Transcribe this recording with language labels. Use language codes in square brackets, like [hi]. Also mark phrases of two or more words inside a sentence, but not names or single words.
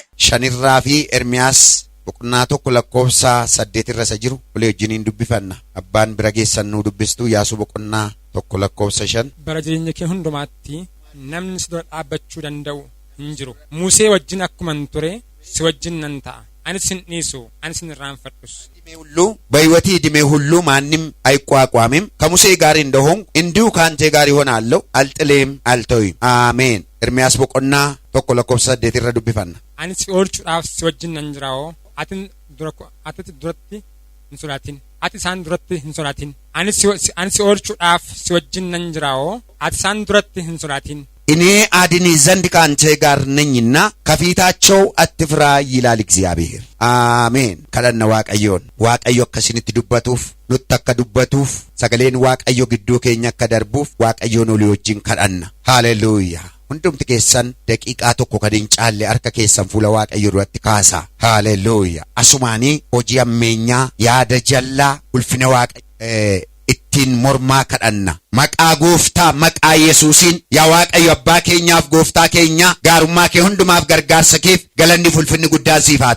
[om] Shanirraa fi Ermiyaas boqonnaa tokko lakkoofsa 8 irra isa jiru walii wajjiniin dubbifanna. Abbaan bira geessan nu dubbistu Iyaasuu boqonnaa tokko lakkoofsa 5. Bara jireenya kee hundumaatti namni si dura dhaabbachuu danda'u hin jiru. Musee wajjin akkuman ture si wajjin nan ta'a. Anis hin dhiisu, anis hin irraanfadhus. [am] በሕይወቴ ዕድሜ ሁሉ ማንም አይቋቋምም። ከሙሴ ጋር እንደሆንኩ እንዲሁ ከአንተ ጋር ይሆናለሁ፣ አልጥልም፣ አልተውም። አሜን። ኤርምያስ [om] boqonnaa tokko lakkoofsa 8 irra dubbifanna. Ani si oolchuudhaaf si wajjin nan jiraa'oo ati duratti hin sodaatin. Ati isaan duratti hin sodaatin. Ani si oolchuudhaaf si wajjin nan jiraa'oo ati isaan duratti hin sodaatin. [am] እኔ አድን ዘንድ ከአንተ ጋር ነኝና ከፊታቸው አትፍራ ይላል እግዚአብሔር። አሜን። [om] ከለነ ዋቀዮን ዋቀዮ ከስንት ዱበቱፍ ኑተከ ዱበቱፍ ሰገሌን ዋቀዮ ግዱ ኬኛ ከደርቡፍ ዋቀዮን ሊወጅን ከለነ ሃሌሉያ። ሁንዱምት keessan daqiiqaa tokko kadin caalle harka keessan fuula waaqayyo duratti kaasa. Haleluuyaa. Asumaanii hojii ammeenyaa yaada jallaa ulfina waaqayyo ittiin mormaa kadhanna. Maqaa gooftaa maqaa Yesuusiin yaa waaqayyo abbaa keenyaaf gooftaa keenya gaarummaa kee hundumaaf gargaarsa keef galanni ulfinni guddaan siif haa ta'u.